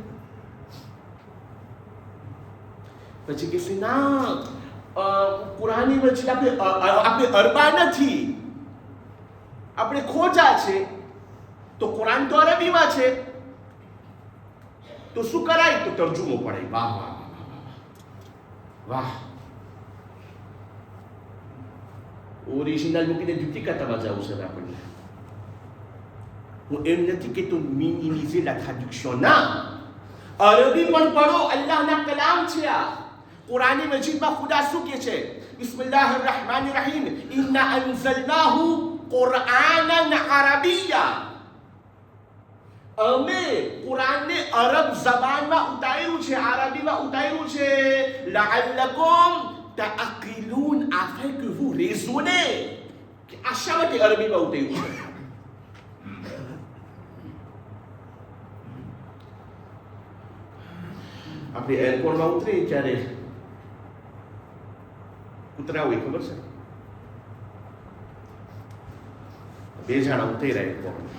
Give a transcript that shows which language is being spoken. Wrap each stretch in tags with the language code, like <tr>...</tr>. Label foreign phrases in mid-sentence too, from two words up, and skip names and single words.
<gu>પછી કહેશે ના, કુરાની મસ્જિદ આપણે અરબા નથી, આપણે ખોજા છે, તો કુરાન તો અરબીમાં છે, તો શું કરાય? તો તર્જુમો પડાય. વાહ વાહ વાહ. ઓરિજિનલ મૂકીને ડુપ્લિકેટમાં જવું છે આપણને. હું એમ નથી કે તું</gu> <fr>minimises la traduction,</fr> <gu>ના, અરબી પણ પડો. અલ્લાહના કલામ છે આ. કુરાની મજીદમાં ખુદા શું કહે છે?</gu> <ar>بسم الله الرحمن الرحيم، إنا أنزلناه قرآنا عربيا.</ar> <gu>અમે કુરાનને અરબ જબાનમાં ઉતાર્યું છે, અરબીમાં ઉતાર્યું છે.</gu> <ar>لعلكم تعقلون,</ar> <fr>afin que vous raisonnez.</fr> <gu>કે આ શા માટે અરબીમાં ઉતાર્યું છે? આપણે એરપોર્ટમાં ઉતરીએ ત્યારે કૂતરા હોય, ખબર છે? બે જણા ઉતર્યા એરપોર્ટમાં.</gu>